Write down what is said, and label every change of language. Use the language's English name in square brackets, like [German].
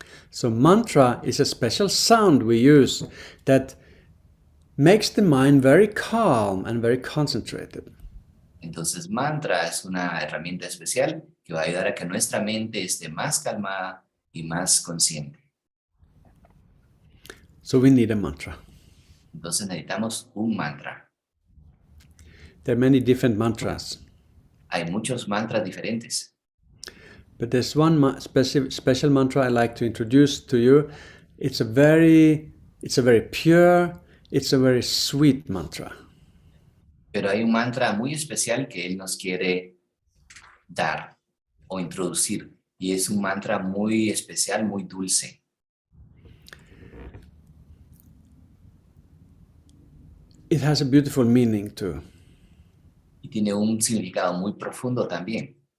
[English] So, mantra is a special sound we use that makes the mind very calm and very concentrated. [Spanish] Entonces, mantra es una herramienta especial que va a ayudar a que nuestra mente esté más calmada y más consciente. [English] So we need a mantra. [Spanish] Entonces necesitamos un mantra. [English] There are many different mantras. [Spanish] Hay muchos mantras diferentes. [English] But there's one special mantra I like to introduce to you. It's a very pure, it's a very sweet mantra. [Spanish] Pero hay un mantra muy especial que él nos quiere dar o introducir. Y es un mantra muy especial, muy dulce. [English] It has a beautiful meaning too. [Spanish] Y tiene un significado muy profundo también.